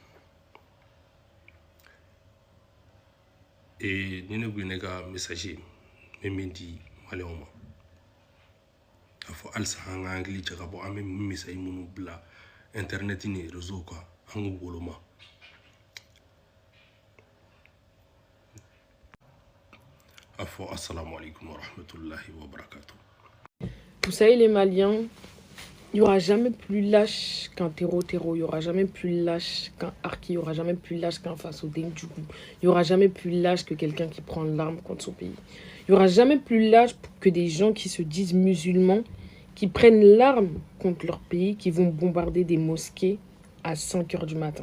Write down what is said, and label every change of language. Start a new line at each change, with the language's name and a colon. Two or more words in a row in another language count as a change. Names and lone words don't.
Bambara: ni ne kun ye ne ka message ye n bɛ min di maliyɛnw ma k'a fɔ halisa an ka hakili cɛ ka bɔ an bɛ message minnu bila internet ni réseau kan an k'u woloma a fɔ
Arabic: السلام عليكم ورحمة الله وبركاته.
French: Vous savez, les Maliens, il n'y aura jamais plus lâche qu'un Terro, il n'y aura jamais plus lâche qu'un Arki, il n'y aura jamais plus lâche qu'un Faso Dengdjougou, il n'y aura jamais plus lâche que quelqu'un qui prend l'arme contre son pays. Il n'y aura jamais plus lâche que des gens qui se disent musulmans, qui prennent l'arme contre leur pays, qui vont bombarder des mosquées à 5 h du matin.